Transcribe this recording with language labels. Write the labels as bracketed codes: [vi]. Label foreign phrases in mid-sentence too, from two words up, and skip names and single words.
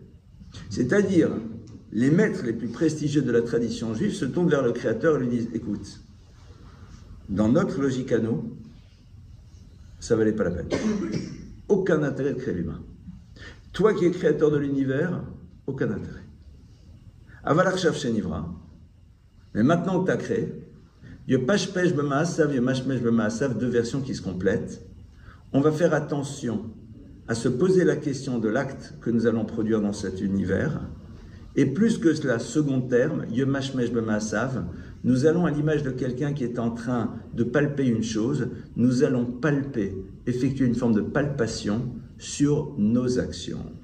[fr] C'est-à-dire, les maîtres les plus prestigieux de la tradition juive se tournent vers le Créateur et lui disent « écoute, dans notre logique à nous, ça valait pas la peine. Aucun intérêt de créer l'humain. Toi qui es créateur de l'univers, aucun intérêt. [he] אבל עכשיו שנברא, [fr] mais maintenant que tu as créé, [he] יפשפש במעשיו, ימשמש במעשיו, [fr] 2 versions qui se complètent. On va faire attention à se poser la question de l'acte que nous allons produire dans cet univers. Et plus que cela, second terme, [he] ימשמש במעשיו, [fr] Nous allons, à l'image de quelqu'un qui est en train de palper une chose, nous allons palper, effectuer une forme de palpation sur nos actions.